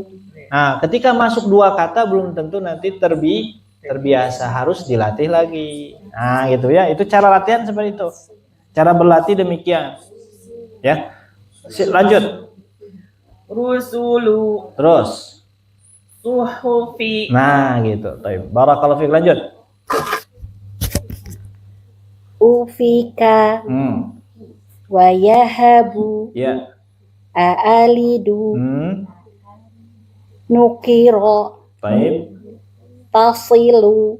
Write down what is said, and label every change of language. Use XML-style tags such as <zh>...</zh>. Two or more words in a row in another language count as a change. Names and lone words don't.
<id>Ketika masuk 2 kata belum tentu nanti terbiasa, harus dilatih lagi. Gitu ya. Itu cara latihan seperti itu. Cara berlatih demikian. Ya. Lanjut.</id> <ar>Rusulu.</ar> <id>Terus.</id> <ar>Suhufi.</ar> <id>Gitu. Baik.</id> <ar>بارك الله فيك.</ar> <id>Lanjut.</id> <ar>Ufika. Wayahabu.</ar> <id>Ya. Aalidu. Nukiro. Baik.</id> <ar>Tasilu.</ar>